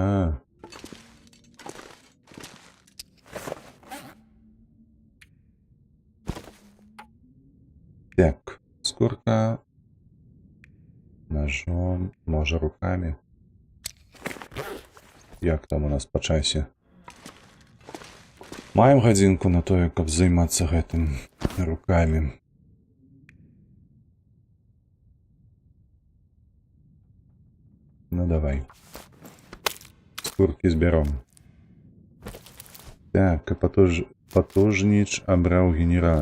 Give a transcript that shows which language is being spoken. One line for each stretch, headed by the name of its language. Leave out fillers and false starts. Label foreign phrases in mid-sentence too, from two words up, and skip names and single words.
Belarusian: Так, скорка. Ножом, може руками.
Ukrainian: Як там у нас по часі?
Belarusian: Маем гадзінку на тое, каб займацца гэтым руками. Ну давай. Скурки зберем. Так, а Патожніч абраў генерала.